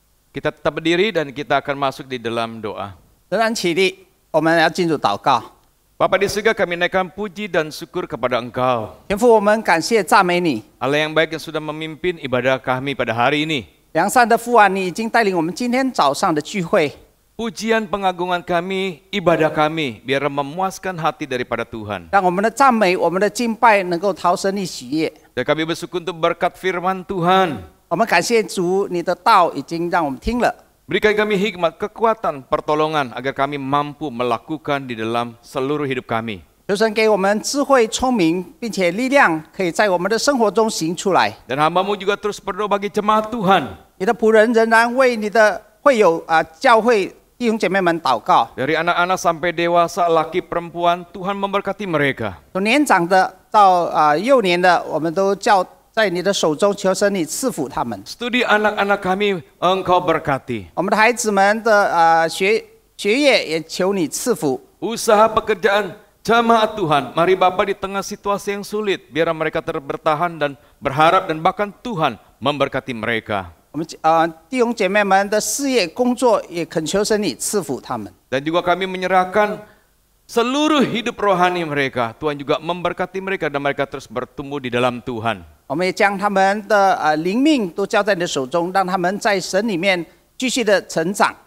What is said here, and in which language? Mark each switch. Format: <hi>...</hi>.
<id>Kita tetap berdiri dan kita akan masuk di dalam doa.</id> <zh>仍然起立，我们要进入祷告。</zh> <id>Bapa di surga, kami naikkan puji dan syukur kepada Engkau.</id> <zh>天父，我们感谢赞美你，</zh> <id>Allah yang baik yang sudah memimpin ibadah kami pada hari ini.</id> <zh>良善的父啊，你已经带领我们今天早上的聚会。</zh> <id>Pujian pengagungan kami, ibadah kami, biar memuaskan hati daripada Tuhan.</id> <zh>让我们的赞美、我们的敬拜能够讨神你喜悦。</zh> <id>Dan kami bersyukur untuk berkat firman Tuhan.</id> <zh>我们感谢主，你的道已经让我们听了。</zh> <id>Berikan kami hikmat, kekuatan, pertolongan agar kami mampu melakukan di dalam seluruh hidup kami.</id> <zh>求神给我们智慧、聪明，并且力量，可以在我们的生活中行出来。</zh> <id>Dan hamba-Mu juga terus berdoa bagi jemaat Tuhan.</id> <zh>你的仆人仍然为你的会友教会弟兄姐妹们祷告。</zh> <id>Dari anak-anak sampai dewasa, laki perempuan, Tuhan memberkati mereka.</id> <zh>从年长的到幼年的，我们都交在你的手中，求神你赐福他们。</zh> <id>Studi anak-anak kami Engkau berkati.</id> <zh>我们的孩子们的学业也求你赐福。</zh> <id>Usaha pekerjaan jemaat Tuhan, mari Bapa di tengah situasi yang sulit, biar mereka terus bertahan dan berharap dan bahkan Tuhan memberkati mereka.</id> <zh>我们弟兄姐妹们的事业工作也恳求神你赐福他们。</zh> <id>Dan juga kami menyerahkan seluruh hidup rohani mereka. Tuhan juga memberkati mereka dan mereka terus bertumbuh di dalam Tuhan.</id> <zh>我们也将他们的灵命都交在你的手中，让他们在神里面继续的成长。</zh>